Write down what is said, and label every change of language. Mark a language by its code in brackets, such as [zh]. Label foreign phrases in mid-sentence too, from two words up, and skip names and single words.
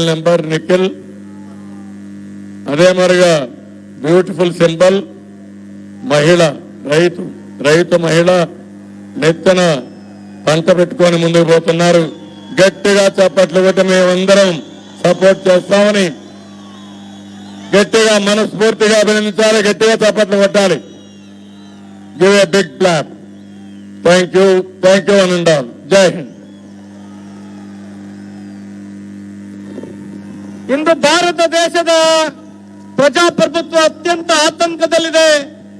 [te] నెంబర్ నిఖిల్, అదే మరిగా [en] beautiful symbol [te] మహిళ, రైతు మహిళ నెత్తన పంట పెట్టుకొని ముందుకు పోతున్నారు. గట్టిగా చప్పట్లు కొట్టి మేమందరం సపోర్ట్ చేస్తామని గట్టిగా మనస్ఫూర్తిగా అభినందించాలి. గట్టిగా చప్పట్లు కొట్టాలి. [en] give a big clap. thank you one and all. [hi] जय हिंद. [kn] ಇಂದು ಭಾರತ ದೇಶದ ಪ್ರಜಾಪ್ರಭುತ್ವ ಅತ್ಯಂತ ಆತಂಕದಲ್ಲಿದೆ.